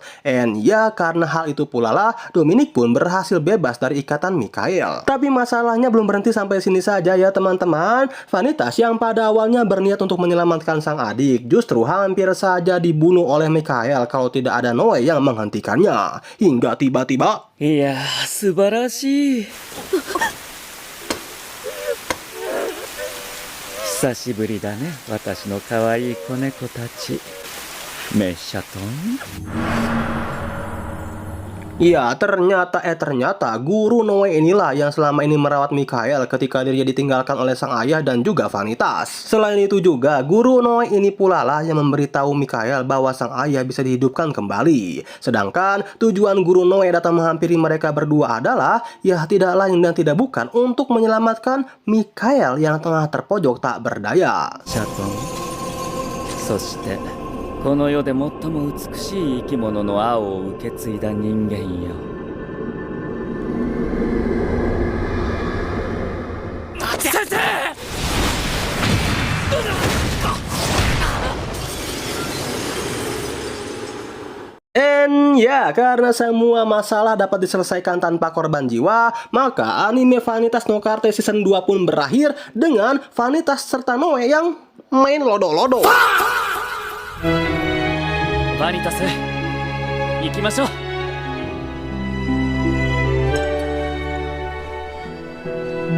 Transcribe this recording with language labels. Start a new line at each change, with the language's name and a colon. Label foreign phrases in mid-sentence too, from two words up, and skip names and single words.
Indonesian: And ya, karena hal itu pula lah, Dominic pun berhasil bebas dari ikatan Mikael. Tapi masalahnya belum berhenti sampai sini saja ya teman-teman. Vanitas yang pada awalnya berniat untuk menyelamatkan sang adik, justru hampir saja dibunuh oleh Mikael kalau tidak ada Noe yang menghentikannya. Hingga tiba-tiba...
Japanese: いやー、素晴らしい。久しぶりだね、私の可愛い子猫たち。メッシャトン。
Indonesian: Iya, ternyata guru Noe inilah yang selama ini merawat Mikael ketika dirinya ditinggalkan oleh sang ayah dan juga Vanitas. Selain itu juga, guru Noe ini pula lah yang memberitahu Mikael bahwa sang ayah bisa dihidupkan kembali. Sedangkan tujuan guru Noe datang menghampiri mereka berdua adalah ya tidak lain dan tidak bukan untuk menyelamatkan Mikael yang tengah terpojok tak berdaya.
Japanese: シャトン。そして、この世で最も美しい生き物の青を受け継いだ人間よ。先生！
Indonesian: And ya, karena semua masalah dapat diselesaikan tanpa korban jiwa, maka anime Vanitas no Carte Season 2 pun berakhir dengan Vanitas serta Noe yang main lodo-lodo.
Japanese: バニタス、行きましょう。